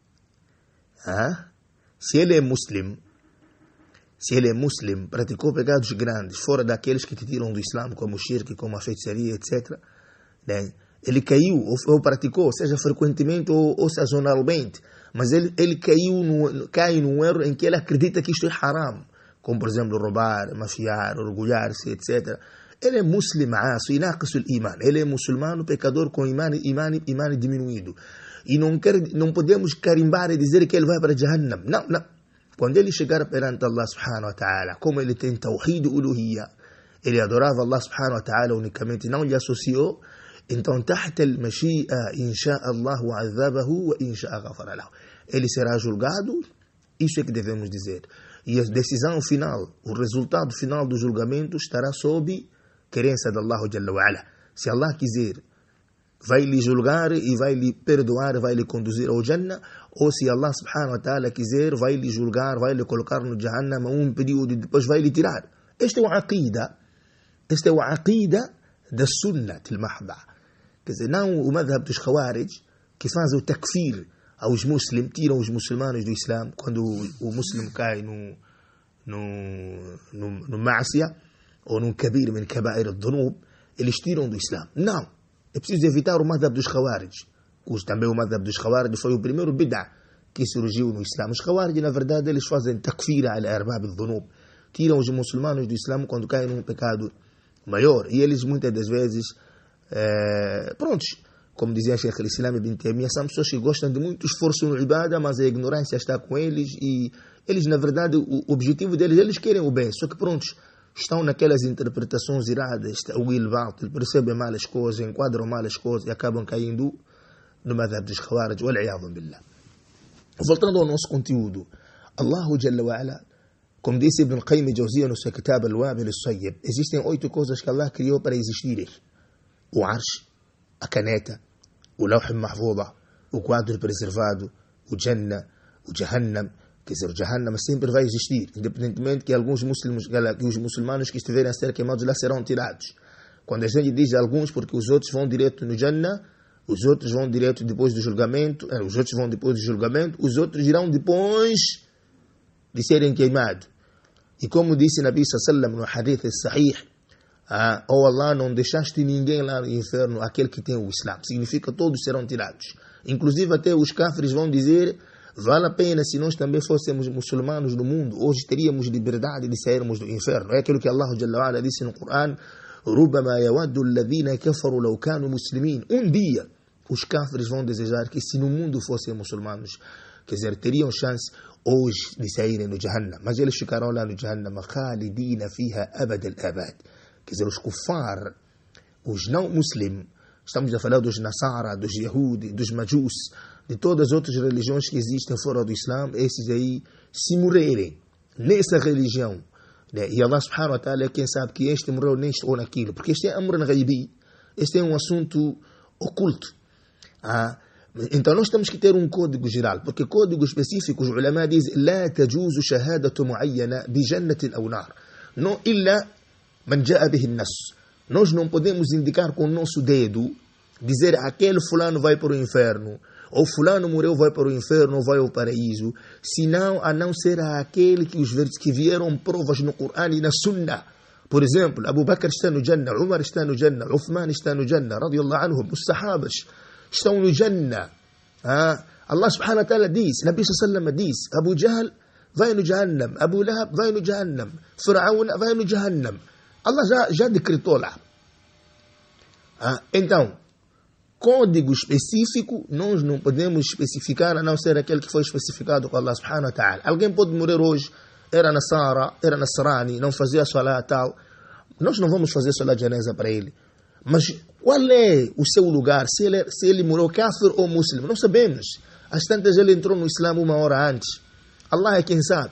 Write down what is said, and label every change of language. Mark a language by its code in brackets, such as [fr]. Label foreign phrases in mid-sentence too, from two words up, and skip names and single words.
[pt] Se ele é muslim, praticou pecados grandes, fora daqueles que te tiram do Islã, como o shirk, como a feitiçaria, etc., né? Ele caiu, ou praticou, seja frequentemente ou sazonalmente, mas ele cai num erro em que ele acredita que isto é haram, como por exemplo roubar, mafiar, orgulhar-se, etc. Ele é muslimaço, [ar] ناقص الإيمان. [pt] Ele é muçulmano, pecador com iman diminuído. E não podemos carimbar e dizer que ele vai para Jahannam. Não. Quando ele chegar perante Allah [ar] سبحانه وتعالى, [pt] como ele tem [ar] توحيد الألوهية, [pt] ele adorava Allah [ar] سبحانه وتعالى [pt] unicamente, não lhe associou, então [ar] تحت المشيئة إن شاء الله عذبه وإن شاء غفر له. [pt] Ele será julgado, isso é que devemos dizer. E a decisão final, o resultado final do julgamento estará sob querência de Allah [ar] جل وعلا. [pt] Se Allah quiser, vai lhe julgar e vai lhe perdoar, vai lhe conduzir ao Jannah, ou se Allah [ar] سبحانه وتعالى [pt] quiser, vai lhe julgar, vai lhe colocar no Jahannam um período e depois vai lhe tirar. Este é o aqida da [ar] السنة المحضة. [pt] Quer dizer, não o madhab dos Khawarij, que fazem o takfir aos muçulmanos, tiram os muçulmanos do Islã, quando o muçulmano cai no ma'asiyah, ou num [ar] كبيرة من كبائر الذنوب, [pt] eles tiram do Islã. Não. É preciso evitar o madhab dos Khawarij, cujo também o madhab dos Khawarij foi o primeiro bid'ah que surgiu no Islã. Os Khawarij, na verdade, eles fazem [ar] تكفير أرباب الذنوب, [pt] tiram os muçulmanos do Islã quando caem num pecado maior. E eles, muitas das vezes, como dizia Sheikh al-Islam Ibn Taymiyyah, são pessoas que gostam de muito esforço no ibadah, mas a ignorância está com eles, e eles, na verdade, o objetivo deles, eles querem o bem, só que estão naquelas interpretações iradas, o Will Batil, percebem mal as coisas, enquadram mal as coisas e acabam caindo no madhab dos Khawarij, [ar] والعياذ بالله. [pt] Voltando ao nosso conteúdo, [ar] الله جل وعلا, [pt] como disse Ibn Qayyim al-Jawziyya no seu kitab Al-Wabil al-Sayyib, existem 8 coisas que Allah criou para existirem: o Arsh, a caneta, o [ar] اللوح المحفوظ, [pt] o quadro preservado, o Jannah, o Jahannam. Quer dizer, o Jahannam sempre vai existir, independentemente que os muçulmanos que estiverem a ser queimados lá serão tirados. Quando a gente diz alguns, porque os outros vão direto no Jannah, os outros vão direto depois do julgamento, os outros vão depois do julgamento, os outros irão depois de serem queimados. E como disse [ar] النبي صلى الله [pt] no [ar] حديث صحيح, [pt] oh Allah, não deixaste ninguém lá no inferno, aquele que tem o Islam. Significa que todos serão tirados. Inclusive até os kafirs vão dizer: vale a pena se nós também fôssemos muçulmanos no mundo, hoje teríamos liberdade de sairmos do inferno. É aquilo que Allah [ar] جل وعلا [pt] disse no Coran: [ar] رُبَّمَا يَوَدُّ الَّذِينَ كَفَرُوا لَوْ كَانُوا مُسْلِمِينَ. [pt] Um dia os kafirs vão desejar que se no mundo fossem muçulmanos, quer dizer, teriam chance hoje de saírem do Jahannam, mas eles ficarão lá no Jahannam [ar] خَالِدِينَ فِيهَا أَبَدَ الْأَبَدِ. [pt] Quer dizer, os kuffar, os não muslims, estamos a falar dos Nasara, dos Yahudi, dos Majus, de todas as outras religiões que existem fora do Islã, esses aí, se morrerem nessa religião, né? E Allah [ar] سبحانه وتعالى [pt] é quem sabe que este morreu neste ou naquilo, porque este é [ar] أمر غيبي, [pt] este é um assunto oculto. Então nós temos que ter um código geral, porque código específico, os ulama dizem: [ar] لا تجوز شهادة معينة بجنة أو نار [pt] não [ar] إلا من جاء به النص. [pt] Nós não podemos indicar com o nosso dedo, dizer aquele fulano vai para o inferno, ou fulano morreu vai para o inferno ou vai ao paraíso, senão a não ser aquele que vieram provas no Coran e na Sunnah. Por exemplo, Abu Bakr está no Jannah, Umar está no Jannah, Uthman está no Jannah, [ar] رضي الله عنهم, [pt] os sahabas estão no Jannah. Allah [ar] سبحانه وتعالى [pt] diz, [ar] النبي صلى الله عليه وسلم [pt] diz: Abu Jahl vai no Jahannam, Abu Lahab vai no Jahannam, Firaun vai no Jahannam. Allah já decretou lá. Então, código específico nós não podemos especificar a não ser aquele que foi especificado por Allah [ar] سبحانه وتعالى. [pt] Alguém pode morrer hoje, era Nasara, era Nasrani, não fazia salat tal. Nós não vamos fazer [ar] صلاة الجنازة [pt] para ele. Mas qual é o seu lugar? Se ele morreu kafir ou muçulmano? Não sabemos. Às tantas ele entrou no Islã 1 hora antes. Allah é quem sabe.